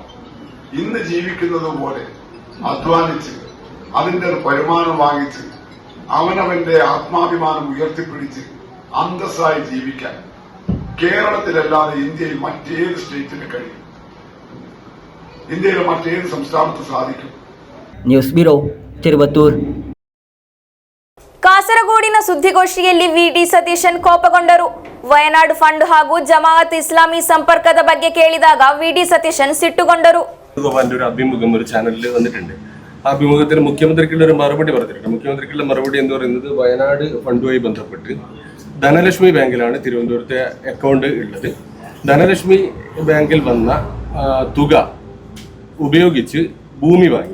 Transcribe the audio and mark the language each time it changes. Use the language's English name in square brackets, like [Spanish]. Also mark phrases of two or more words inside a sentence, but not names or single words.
[Malayalam] ഇന്ന് ജീവിക്കുന്നത് പോലെ അധ്വാനിച്ച് അതിന്റെ വരുമാനം വാങ്ങിച്ച് അവനവന്റെ ആത്മാഭിമാനം ഉയർത്തിപ്പിടിച്ച് അന്തസ്സായി ജീവിക്കാൻ കേരളത്തിലല്ലാതെ ഇന്ത്യയിൽ മറ്റേത് സ്റ്റേറ്റിന് കഴിയും? ഇന്ത്യയിലെ മറ്റേത് സംസ്ഥാനത്ത് സാധിക്കും? [Kannada] ನ್ಯೂಸ್ ಬ್ಯೂರೋ ತಿರುವತ್ತೂರ್. ಕಾಸರಗೋಡಿನ ಸುದ್ದಿಗೋಷ್ಠಿಯಲ್ಲಿ VD ಸತೀಶನ್ ಕೋಪಗೊಂಡರು. ವಯನಾಡು ಫಂಡ್ ಹಾಗೂ ಜಮಾಅತ್ ಇಸ್ಲಾಮಿ ಸಂಪರ್ಕದ ಬಗ್ಗೆ ಕೇಳಿದಾಗ VD ಸತೀಶನ್ ಸಿಟ್ಟುಗೊಂಡರು. [Malayalam] ഒരു അഭിമുഖം ഒരു ചാനലിൽ വന്നിട്ടുണ്ട്. ആ അഭിമുഖത്തിൽ മുഖ്യമന്ത്രിക്കുള്ള ഒരു മറുപടി പറഞ്ഞിട്ടുണ്ട്. മുഖ്യമന്ത്രിക്കുള്ള മറുപടി എന്ന് പറയുന്നത് വയനാട് ഫണ്ടുമായി ബന്ധപ്പെട്ട് ധനലക്ഷ്മി ബാങ്കിലാണ് തിരുവനന്തപുരത്തെ അക്കൗണ്ട് ഉള്ളത്. ധനലക്ഷ്മി ബാങ്കിൽ വന്ന തുക ഉപയോഗിച്ച് ഭൂമി വാങ്ങി.